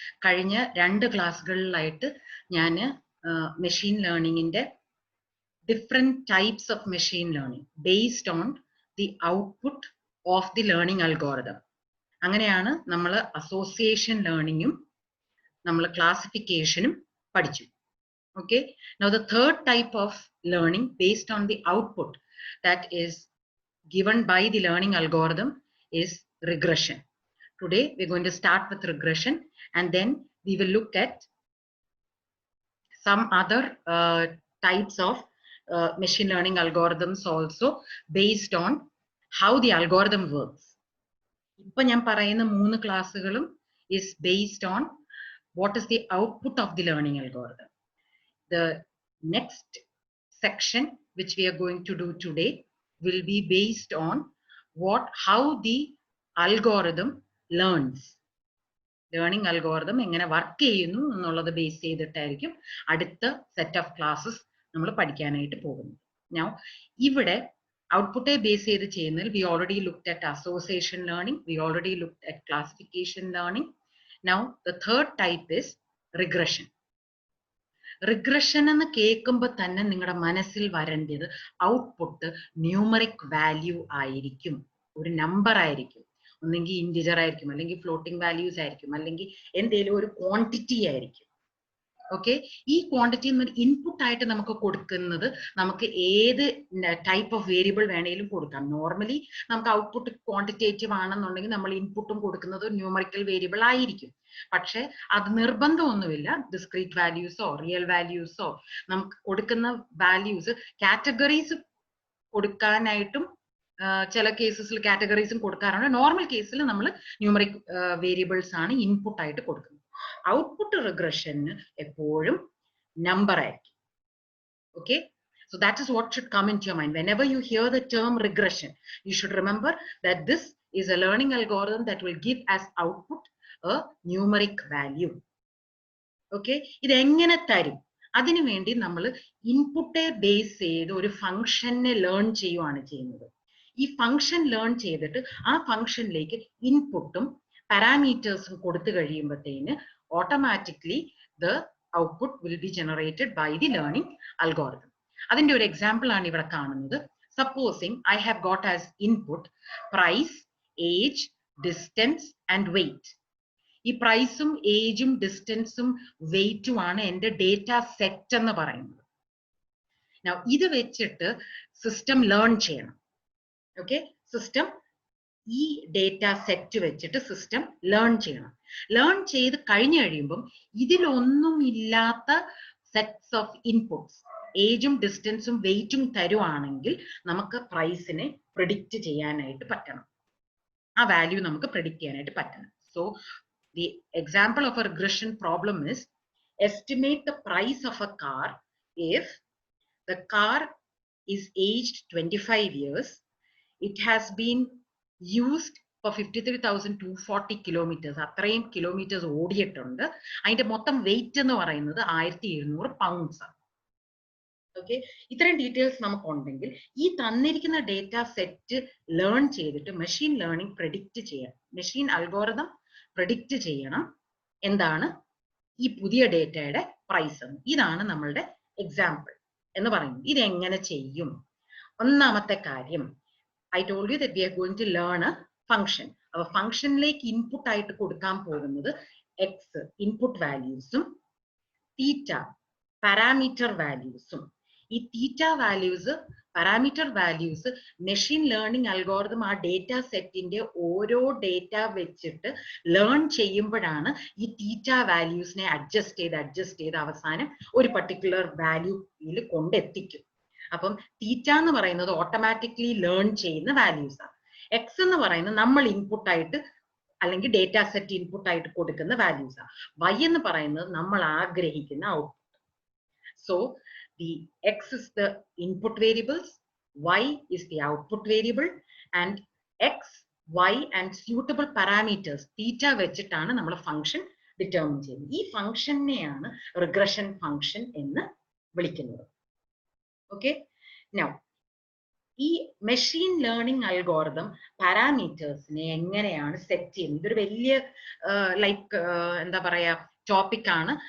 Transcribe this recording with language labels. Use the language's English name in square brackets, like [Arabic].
[Malayalam] കഴിഞ്ഞ 2 ക്ലാസ്സുകളിലായിട്ട് ഞാൻ [English] Machine ലേണിംഗിൻ്റെ different types of machine learning based on the output of the learning algorithm. [Malayalam] അങ്ങനെയാണ് നമ്മൾ association ലേണിംഗും നമ്മൾ ക്ലാസിഫിക്കേഷനും പഠിച്ചു. [English] Okay, now the third type of learning based on the output that is given by the learning algorithm is regression. Today we're going to start with regression, and then we will look at some other types of machine learning algorithms also based on how the algorithm works. [Malayalam] Ipo njan parayuna 3 ക്ലാസ്സുകളും [English] is based on what is the output of the learning algorithm. The next section which we are going to do today will be based on how the algorithm learns. [Malayalam] Learning algorithm എങ്ങനെ work ചെയ്യുന്നു എന്നുള്ളത് base ചെയ്തിട്ടായിരിക്കും അടുത്ത set of classes നമ്മൾ പഠിക്കാനായിട്ട് പോകുന്നത്. [English] Now [Malayalam] ഇവിടെ ഔട്ട്പുട്ടെ base ചെയ്ത് ചെയ്യുന്നതിൽ [English] we already looked at association learning, we already looked at classification learning. Now the third type is regression. [Malayalam] Regression എന്ന് കേൾക്കുമ്പോൾ തന്നെ നിങ്ങളുടെ മനസ്സിൽ വരേണ്ടത് ഔട്ട്പുട്ട് ന്യൂമറിക് വാല്യൂ ആയിരിക്കും, ഒരു നമ്പർ ആയിരിക്കും, ഒന്നെങ്കിൽ ഇൻറ്റിജർ ആയിരിക്കും, അല്ലെങ്കിൽ ഫ്ലോട്ടിംഗ് വാല്യൂസ് ആയിരിക്കും, അല്ലെങ്കിൽ എന്തെങ്കിലും ഒരു ക്വാണ്ടിറ്റി ആയിരിക്കും. ഓക്കെ, ഈ ക്വാണ്ടിറ്റി എന്നൊരു ഇൻപുട്ട് ആയിട്ട് നമുക്ക് കൊടുക്കുന്നത് നമുക്ക് ഏത് ടൈപ്പ് ഓഫ് വേരിയബിൾ വേണേലും കൊടുക്കാം. നോർമലി നമുക്ക് ഔട്ട്പുട്ട് ക്വാണ്ടിറ്റേറ്റീവ് ആണെന്നുണ്ടെങ്കിൽ നമ്മൾ ഇൻപുട്ടും കൊടുക്കുന്നത് ന്യൂമറിക്കൽ വേരിയബിൾ ആയിരിക്കും. പക്ഷെ അത് നിർബന്ധമൊന്നുമില്ല. ഡിസ്ക്രീറ്റ് വാല്യൂസോ റിയൽ വാല്യൂസോ നമുക്ക് കൊടുക്കുന്ന വാല്യൂസ് കാറ്റഗറീസ് കൊടുക്കാനായിട്ടും ചില കേസസിൽ കാറ്റഗറീസും കൊടുക്കാറുണ്ട്. നോർമൽ കേസിൽ നമ്മൾ ന്യൂമറിക് വേരിയബിൾസ് ആണ് ഇൻപുട്ട് ആയിട്ട് കൊടുക്കുന്നത്. ഔട്ട്പുട്ട് റിഗ്രഷന് എപ്പോഴും നമ്പർ ആയിരിക്കും. [English] Okay, so that is what should come into your mind whenever you hear the term regression. You should remember that this is a learning algorithm that will give as output a numeric value. [Malayalam] Okay, ഇത് എങ്ങനെ തരും? അതിനു വേണ്ടി നമ്മൾ ഇൻപുട്ടെ base ചെയ്ത് ഒരു ഫംഗ്ഷനെ learn ചെയ്യുവാണ് ചെയ്യുന്നത്. ഈ ഫംഗ്ഷൻ ലേൺ ചെയ്തിട്ട് ആ ഫംഗ്ഷനിലേക്ക് ഇൻപുട്ടും പാരാമീറ്റേഴ്സും കൊടുത്തു കഴിയുമ്പോഴത്തേന് [English] Automatically the output will be generated by the learning algorithm. [Malayalam] അതിന്റെ ഒരു എക്സാമ്പിൾ ആണ് ഇവിടെ കാണുന്നത്. [English] Supposing I have got as input price, age, distance and weight. [Malayalam] ഈ പ്രൈസും ഏജും ഡിസ്റ്റൻസും വെയിറ്റും ആണ് എൻ്റെ ഡേറ്റ സെറ്റ് എന്ന് പറയുന്നത്. Now ഇത് വെച്ചിട്ട് സിസ്റ്റം ലേൺ ചെയ്യണം. ഓക്കെ, സിസ്റ്റം ഈ ഡേറ്റ സെറ്റ് വെച്ചിട്ട് സിസ്റ്റം ലേൺ ചെയ്യണം. ലേൺ ചെയ്ത് കഴിഞ്ഞു കഴിയുമ്പം ഇതിലൊന്നും ഇല്ലാത്ത സെറ്റ്സ് ഓഫ് ഇൻപുട്സ് ഏജും ഡിസ്റ്റൻസും വെയിറ്റും തരുവാണെങ്കിൽ നമുക്ക് പ്രൈസിനെ പ്രെഡിക്റ്റ് ചെയ്യാനായിട്ട് പറ്റണം. ആ വാല്യൂ നമുക്ക് പ്രെഡിക്റ്റ് ചെയ്യാനായിട്ട് പറ്റണം. [English] So the example of a regression problem is estimate the price of a car if the car is aged 25 years, it has been used for 53,240 kilometers. [Malayalam] അത്രയും കിലോമീറ്റേഴ്സ് ഓടിയിട്ടുണ്ട്. അതിന്റെ മൊത്തം വെയിറ്റ് എന്ന് പറയുന്നത് 1700 പൗണ്ട്സ് ആണ്. ഓക്കെ, ഇത്രയും ഡീറ്റെയിൽസ് നമുക്കുണ്ടെങ്കിൽ ഈ തന്നിരിക്കുന്ന ഡേറ്റ സെറ്റ് ലേൺ ചെയ്തിട്ട് മെഷീൻ ലേണിംഗ് പ്രെഡിക്റ്റ് ചെയ്യാം. മെഷീൻ അൽഗോറിതം പ്രെഡിക്റ്റ് ചെയ്യണം എന്താണ് ഈ പുതിയ ഡേറ്റയുടെ പ്രൈസ് എന്ന്. ഇതാണ് നമ്മളുടെ എക്സാമ്പിൾ എന്ന് പറയുന്നത്. ഇതെങ്ങനെ ചെയ്യും? ഒന്നാമത്തെ കാര്യം, [English] I told you that we are going to learn a function. [Malayalam] അപ്പോൾ ഫംഗ്ഷനിലേക്ക് ഇൻപുട്ട് ആയിട്ട് കൊടുക്കാൻ പോകുന്നത് എക്സ് ഇൻപുട്ട് വാല്യൂസും തീറ്റ പാരാമീറ്റർ വാല്യൂസും. ഈ തീറ്റ values parameter values machine learning algorithm ആ ഡേറ്റ സെറ്റിന്റെ ഓരോ ഡേറ്റ വെച്ചിട്ട് ലേൺ ചെയ്യുമ്പോഴാണ് ഈ തീറ്റ വാല്യൂസിനെ അഡ്ജസ്റ്റ് ചെയ്ത് അവസാനം ഒരു പർട്ടിക്കുലർ വാല്യൂയിൽ കൊണ്ടെത്തിക്കും. അപ്പം തീറ്റ എന്ന് പറയുന്നത് ഓട്ടോമാറ്റിക്കലി ലേൺ ചെയ്യുന്ന വാല്യൂസ് ആണ്. എക്സ് എന്ന് പറയുന്നത് നമ്മൾ ഇൻപുട്ട് ആയിട്ട് അല്ലെങ്കിൽ ഡേറ്റ സെറ്റ് ഇൻപുട്ട് ആയിട്ട് കൊടുക്കുന്ന വാല്യൂസ് ആണ്. വൈ എന്ന് പറയുന്നത് നമ്മൾ ആഗ്രഹിക്കുന്ന output. [English] so the x is the input variables, y is the output variable, and x, y and suitable parameters theta [Malayalam] വെച്ചിട്ടാണ് നമ്മൾ ഫംഗ്ഷൻ ഡിറ്റർമിൻ ചെയ്യുന്നത്. ഈ ഫംഗ്ഷനെയാണ് റിഗ്രഷൻ ഫംഗ്ഷൻ എന്ന് വിളിക്കുന്നത്. [English] okay, now [Malayalam] ഈ മെഷീൻ ലേണിംഗ് അൽഗോറിതം പാരാമീറ്റേഴ്സിനെ എങ്ങനെയാണ് സെറ്റ് ചെയ്യുന്നത്? ഇതൊരു വലിയ ലൈക്ക് എന്താ പറയാ ടോപ്പിക് ആണ്.